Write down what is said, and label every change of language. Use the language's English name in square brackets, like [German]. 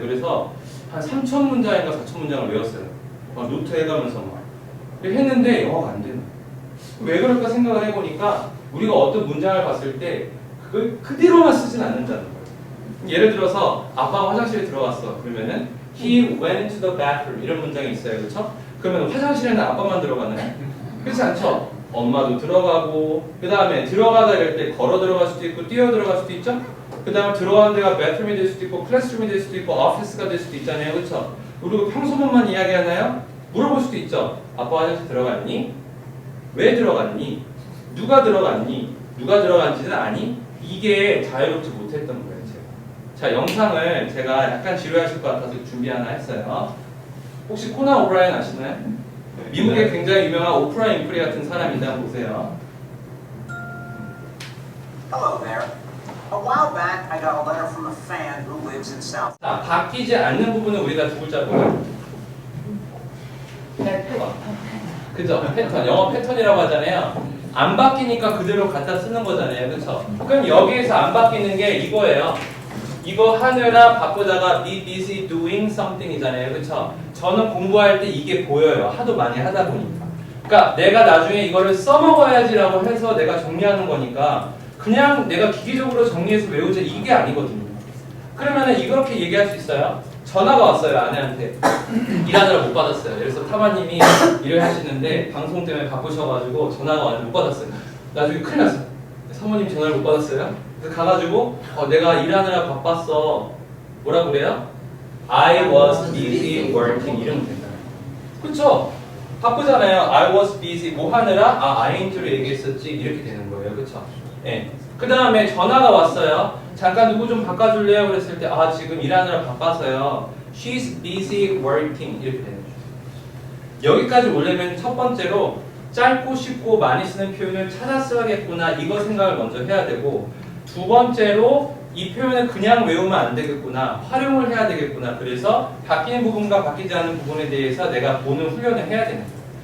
[Korean] 그래서 한 3,000문장인가 4,000문장을 외웠어요. 막 노트 해가면서 막. 했는데 영어가 안 되는 거예요. 왜 그럴까 생각을 해보니까 우리가 어떤 문장을 봤을 때 그걸 그대로만 쓰진 않는다는 거예요. 예를 들어서 아빠가 화장실에 들어갔어. 그러면은 [English] He went to the bathroom [Korean] 이런 문장이 있어요. 그렇죠? 그러면 화장실에는 아빠만 들어가나요? 그렇지 않죠? 엄마도 들어가고, 그 다음에 들어가다 이럴 때 걸어 들어갈 수도 있고 뛰어 들어갈 수도 있죠? 그 다음에 들어가는 데가 bathroom이 될 수도 있고 클래스룸이 될 수도 있고 오피스가 될 수도 있잖아요. 그렇죠? 그리고 평소문만 이야기하나요? 물어볼 수도 있죠. 아빠 화장실 들어갔니? 왜 들어갔니? 누가 들어갔니? 누가 들어간지는 아니? 이게 자유롭지 못했던 거예요. 제가. 자, 영상을 제가 약간 지루하실 것 같아서 준비 하나 했어요. 혹시 코난 오브라이언 아시나요? 미국의 굉장히 유명한 오프라 윈프리 같은 사람인데 한번 보세요. [English] Hello there. A while back, I got a letter from a fan who lives in South. [Korean] 자, 바뀌지 않는 부분은 우리가 두 글자 뭐예요? 그죠? 패턴. 영어 패턴이라고 하잖아요. 안 바뀌니까 그대로 갖다 쓰는 거잖아요. 그쵸? 그럼 여기에서 안 바뀌는 게 이거예요. 이거 하느라 바쁘다가 [English] be busy doing something [Korean] 이잖아요. 그쵸? 저는 공부할 때 이게 보여요. 하도 많이 하다 보니까. 그러니까 내가 나중에 이거를 써먹어야지라고 해서 내가 정리하는 거니까 그냥 내가 기계적으로 정리해서 외우자 이게 아니거든요. 그러면은 이렇게 얘기할 수 있어요. 전화가 왔어요. 아내한테. 일하느라 못 받았어요. 그래서 타마님이 일을 하시는데 방송 때문에 바쁘셔가지고 전화가 왔는데 못 받았어요. 나중에 큰일 났어요. 사모님 전화를 못 받았어요. 그래서 가가지고 내가 일하느라 바빴어. 뭐라 그래요? [English] I was busy working [Korean] 이러면 된다. 그쵸? 바쁘잖아요. [English] I was busy [Korean] 뭐 하느라? I'n't를 얘기했었지 이렇게 되는 거예요. 그쵸? 예. 그 다음에 전화가 왔어요. 잠깐 누구 좀 바꿔줄래요? 그랬을 때 지금 일하느라 바빠서요. [English] She's busy working [Korean] 이렇게 되는 거죠. 여기까지 오려면 첫 번째로 짧고 쉽고 많이 쓰는 표현을 찾아 써야겠구나 이거 생각을 먼저 해야 되고 두 번째로 이 표현을 그냥 외우면 안 되겠구나 활용을 해야 되겠구나 그래서 바뀌는 부분과 바뀌지 않는 부분에 대해서 내가 보는 훈련을 해야 되는 거예요.